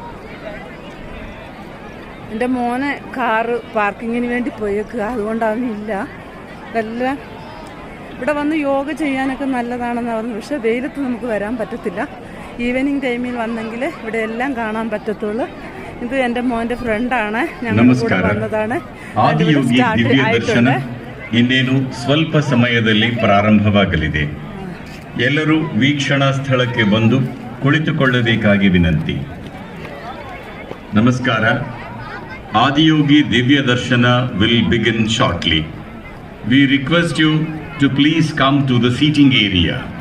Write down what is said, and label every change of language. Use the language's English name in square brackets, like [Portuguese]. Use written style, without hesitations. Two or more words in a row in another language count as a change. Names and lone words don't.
[Malayalam] എൻ്റെ മോനെ [English] car parking [Malayalam] വേണ്ടി പോയേക്കുക. അതുകൊണ്ടവനില്ല. ഇതെല്ലാം ഇവിടെ വന്ന് യോഗ ചെയ്യാനൊക്കെ നല്ലതാണെന്ന് പറഞ്ഞു. പക്ഷെ വെയിലത്ത് നമുക്ക് വരാൻ പറ്റത്തില്ല. [English] evening time [Malayalam] വന്നെങ്കിൽ ഇവിടെ എല്ലാം കാണാൻ പറ്റത്തുള്ളൂ. ഇത് എൻ്റെ മോൻ്റെ ഫ്രണ്ടാണ്. ഞങ്ങൾ കൂടെ വന്നതാണ്. [Kannada] ಇನ್ನೇನು ಸ್ವಲ್ಪ ಸಮಯದಲ್ಲಿ ಪ್ರಾರಂಭವಾಗಲಿದೆ. ಎಲ್ಲರೂ ವೀಕ್ಷಣಾ ಸ್ಥಳಕ್ಕೆ ಬಂದು ಕುಳಿತುಕೊಳ್ಳಬೇಕಾಗಿ ವಿನಂತಿ. [English] ನಮಸ್ಕಾರ. ಆದಿಯೋಗಿ ದಿವ್ಯ ದರ್ಶನ will begin shortly. We request you to please come to the seating area.